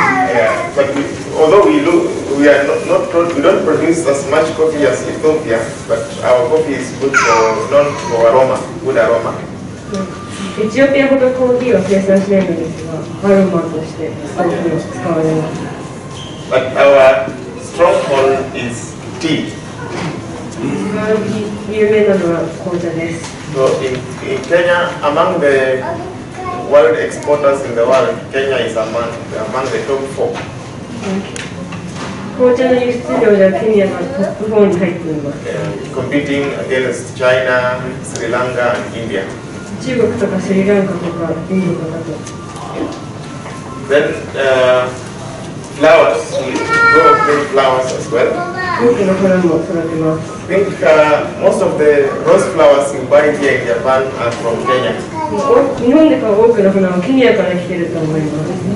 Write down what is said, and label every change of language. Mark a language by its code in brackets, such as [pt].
[en] Yeah, but although we don't produce as much coffee as Ethiopia, but our coffee is good known for aroma, good aroma. [ja] エチオピアほどコーヒーは生産しないのですが、アロマとしてコーヒーを使われます。 [en] But our stronghold is tea. [ja] 一番有名なのは紅茶です。 [en] So in Kenya, among the world exporters in the world, Kenya is among the top 4. [ja] 紅茶の輸出量ではケニアがトップ4に入っています。 [en] Competing against China, Sri Lanka, and India. [ja] 中国とかスリランカとかインドとかと。 [en] Then flowers, we grow many flowers as well. [ja] 多くの花も育てます。 [en] I think most of the rose flowers you buy here in Japan are from Kenya. [ja] 日本で買う多くの花はケニアから来ていると思います。